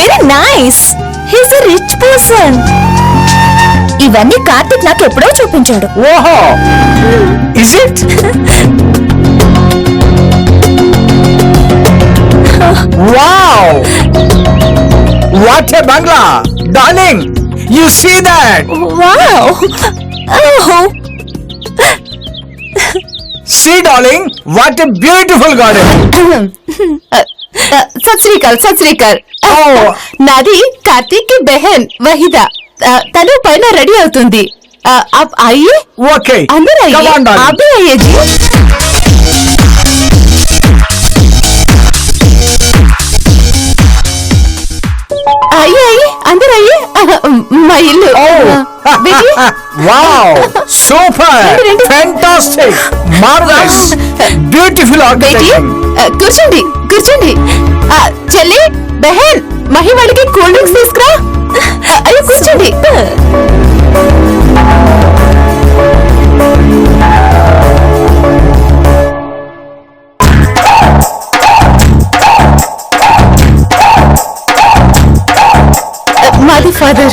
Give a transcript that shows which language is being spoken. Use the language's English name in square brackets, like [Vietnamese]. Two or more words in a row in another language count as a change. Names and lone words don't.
[English] Very nice. He's a rich person. [Telugu] ఇవన్నీ కార్తిక్ నాకు ఎప్పుడో చూపించాడు. [English] Oho, is it? Wow, what a bungalow. Darling, you see that? వావ్. ఓహ్, See darling, what a beautiful garden. [Punjabi] ਸਤ ਸ੍ਰੀਕਾਲ. Oh. [Telugu] నాది కార్తీక్ [Hindi] की बहन [Telugu] వహీదా. తను పైన రెడీ అవుతుంది. [Hindi] आप आइए. [English] Okay, [Hindi] अंदर आइए. [English] come on, darling. [Hindi] आप भी आइए जी. आइए अंदर आइए. [Telugu] మా ఇల్లు. బేటీ. [English] Wow, super, [Telugu] రండి. [English] Fantastic, marvelous, beautiful [Telugu] బేటీ, ఆర్కిటెక్చర్. కూర్చోండి. చెల్లి, బెహన్, మహి వాళ్ళకి [English] cool drinks [Telugu] తీసుకురా. అయ్యో కూర్చోండి. మాది ఫాదర్.